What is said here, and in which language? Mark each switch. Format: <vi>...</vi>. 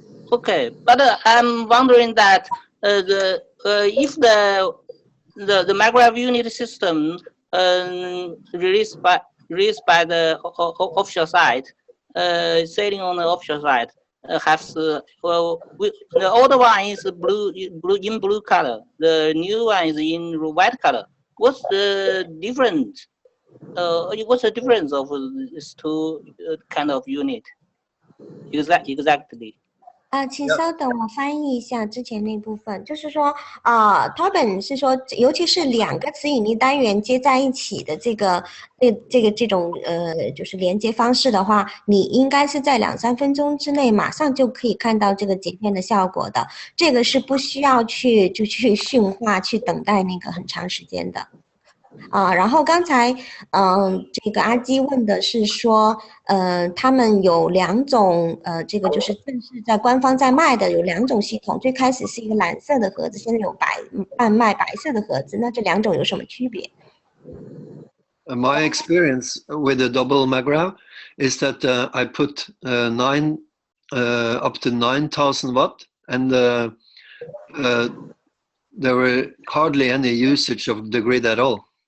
<en>Okay, but I'm wondering that if the magrav unit system released by the offshore side, sailing on the offshore side, has the older one is blue color, the new one is in white color. What's the difference? What's the difference of these two kind of unit? Exactly.</en> <zh>请稍等，我翻译一下之前那部分，就是说Tobin 是说，尤其是2个磁引力单元接在一起的这种就是连接方式的话，你应该是在2-3分钟之内马上就可以看到这个截片的效果的，这个是不需要去驯化去等待那个很长时间的。然后刚才这个阿基问的是说他们有2种这个就是正式在官方在卖的有2种系统，最开始是一个蓝色的盒子，现在有贩卖白色的盒子，那这2种有什么区别？</zh> <en>My experience with the double magrav is that I put up to 9,000 watt, and there were hardly any usage of the grid at all.</en>